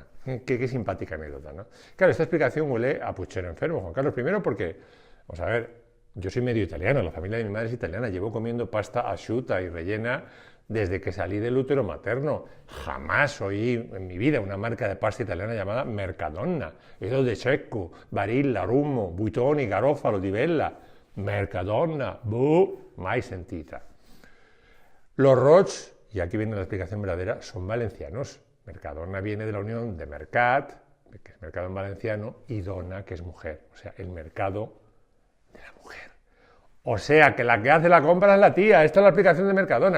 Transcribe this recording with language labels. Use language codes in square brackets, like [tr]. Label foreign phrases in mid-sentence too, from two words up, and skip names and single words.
[es] Qué simpática anécdota, ¿no? Claro, esta explicación huele a puchero enfermo, Juan Carlos. Primero porque, vamos a ver, yo soy medio italiano, la familia de mi madre es italiana, llevo comiendo [it] pasta asciutta [es] y rellena desde que salí del útero materno. Jamás oí en mi vida una marca de pasta italiana llamada Mercadona. Eso de Cecco, Barilla, Rummo, Buitoni, Garofalo, Di Bella. [it] Mercadona, mai sentita. [es] Los Roch, y aquí viene la explicación verdadera, son valencianos. Mercadona viene de la unión de mercat, que es mercado en valenciano, y dona, que es mujer, o sea, el mercado de la mujer. O sea, que la que hace la compra es la tía. Esta es la explicación de Mercadona.